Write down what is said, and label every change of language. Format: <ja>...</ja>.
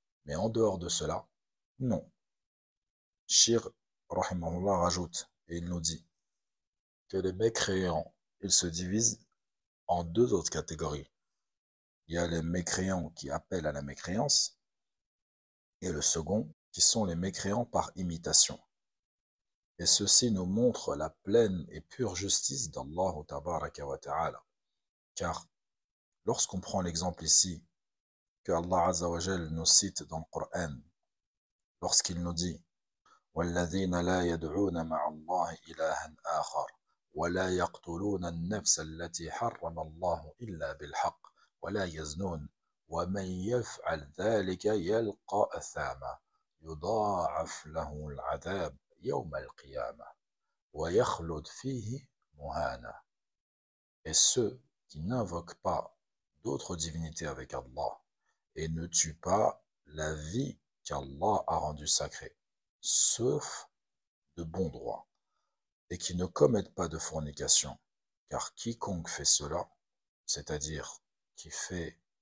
<fr>Mais en dehors de cela, non. Shir, rahimahullah, rajoute, et il nous dit que les mécréants, ils se divisent en deux autres catégories. Il y a les mécréants qui appellent à la mécréance, et le second, qui sont les mécréants par imitation. Et ceci nous montre la pleine et pure justice d'Allah tabaraka wa ta'ala. Car lorsqu'on prend l'exemple ici, que Allah Azza wa Jal nous cite dans le Coran, lorsqu'il nous dit</fr> <ar>وَالَّذِينَ لَا يَدْعُونَ مَعَ اللَّهِ إِلَهًا آخَرَ وَلَا يَقْتُلُونَ النَّفْسَ الَّتِي حَرَّمَ اللَّهُ إِلَّا بِالْحَقِّ وَلَا يَزْنُونَ وَمَنْ يَفْعَلْ ذَلِكَ يَلْقَى أَثَامًا يُضَاعَفْ لَهُ الْعَذَابُ يَوْمَ الْقِيَامَةِ وَيَخْلُدْ فِيهِ مُهَانًا.</ar> <fr>Et ceux qui n'invoquent pas d'autres divinités avec Allah et ne tuent pas la vie qu'Allah a rendue sacrée, sauf de bon droit, et qui ne commettent pas de fornication, car quiconque fait cela, c'est-à-dire qui fait</fr>